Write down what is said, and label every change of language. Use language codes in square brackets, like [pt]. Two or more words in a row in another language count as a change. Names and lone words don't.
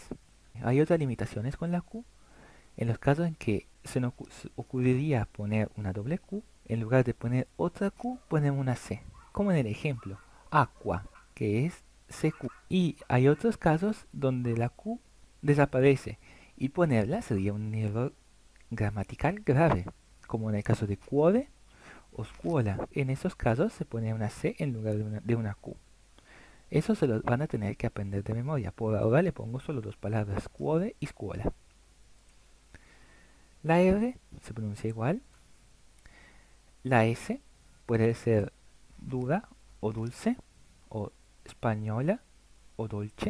[es] Hay otras limitaciones con la Q. En los casos en que se nos ocurriría poner una doble Q, en lugar de poner otra Q, ponemos una C. Como en el ejemplo, aqua, que es CQ. Y hay otros casos donde la Q desaparece y ponerla sería un error gramatical grave, como en el caso de cuore o scuola. En esos casos se pone una C en lugar de una Q. Eso se lo van a tener que aprender de memoria. Por ahora le pongo solo dos palabras, cuore y scuola. La R se pronuncia igual. La S puede ser dura o dulce, o española o dolce.